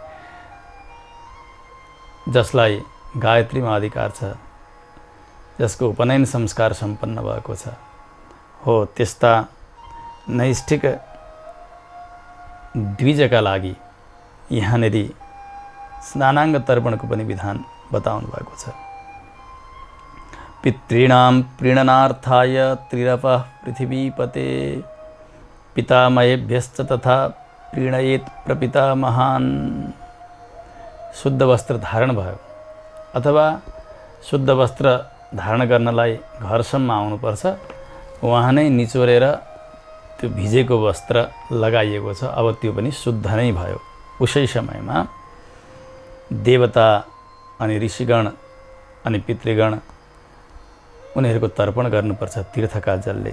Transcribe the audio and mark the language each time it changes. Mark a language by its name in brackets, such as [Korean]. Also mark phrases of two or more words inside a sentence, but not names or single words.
[Nepali] जसलाई गायत्रीमा अधिकार छ, जसको उपनयन संस्कार सम्पन्न भएको छ, हो त्यस्ता नैष्ठिक द्विजका लागि यहाँनिर स्नानाङ्ग तर्पणको पनि विधान बताउनु भएको छ। [Sanskrit] पितॄणां प्रीणनार्थाय त्रिरपः पृथिवीपते पितामहेभ्यश्च तथा प्रीणयेत प्रपितामहान्। [Nepali] शुद्ध वस्त्र धारण भयो अथवा शुद्ध वस्त्र धारण गर्नलाई घरसम्म आउनुपर्छ, वहाँ नै निचोरेर त्यो भिजेको वस्त्र लगाइएको छ, अब त्यो पनि शुद्ध नै भयो। उसै समयमा देवता अनि ऋषिगण अनि पितृगण उनीहरूको तर्पण गर्नुपर्छ तीर्थका जलले।